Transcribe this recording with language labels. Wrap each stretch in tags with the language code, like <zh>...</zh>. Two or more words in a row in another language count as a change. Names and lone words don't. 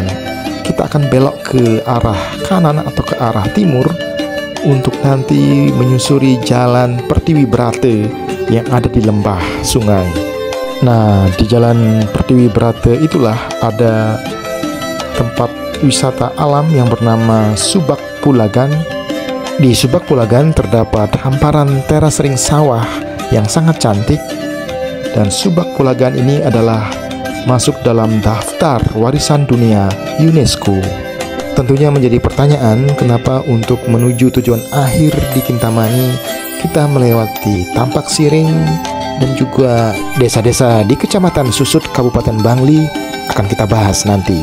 <id>Kita akan belok ke arah kanan atau ke arah timur untuk nanti menyusuri Jalan Pertiwi Brate yang ada di lembah sungai. Nah, di Jalan Pertiwi Brate itulah ada tempat wisata alam yang bernama Subak Pulagan. Di Subak Pulagan terdapat hamparan teras ring sawah yang sangat cantik, dan Subak Pulagan ini adalah masuk dalam daftar warisan dunia UNESCO. Tentunya menjadi pertanyaan, kenapa untuk menuju tujuan akhir di Kintamani kita melewati Tampak Siring dan juga desa-desa di Kecamatan Susut, Kabupaten Bangli, akan kita bahas nanti.</id>